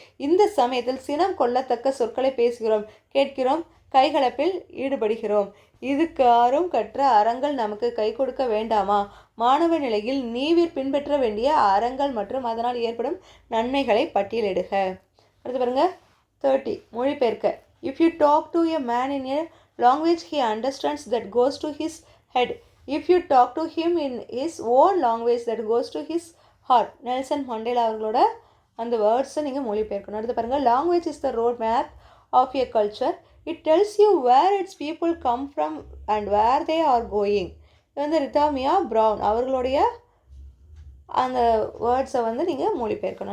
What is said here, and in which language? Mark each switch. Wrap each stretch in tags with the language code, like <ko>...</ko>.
<ta>இந்த சமயத்தில் சினம் கொள்ளத்தக்க சொற்களை பேசுகிறோம், கேட்கிறோம், கைகலப்பில் ஈடுபடுகிறோம். இதுக்காரும் கற்ற அறங்கள் நமக்கு கை கொடுக்க வேண்டாமா? மாணவ நிலையில் நீவிர் பின்பற்ற வேண்டிய அறங்கள் மற்றும் அதனால் ஏற்படும் நன்மைகளை பட்டியலிடுக. அடுத்து பாருங்க 30 மொழிபெயர்க்க.</ta> <en>If you talk to a man in a language he understands, that goes to his head. If you talk to him in his own language, that goes to his heart.</en> <ta>Nelson Mandela அவர்களோட அந்த வேர்ட்ஸை நீங்கள் மொழிபெயர்க்கணும். அடுத்து பாருங்கள்.</ta> <en>Language is the road map of a culture. It tells you where its people come from and where they are going.</en> <ta>இது வந்து ரிட்டாமியா brown அவர்களுடைய அந்த வேர்ட்ஸை வந்து நீங்கள் மொழிபெயர்க்கணும்.</ta>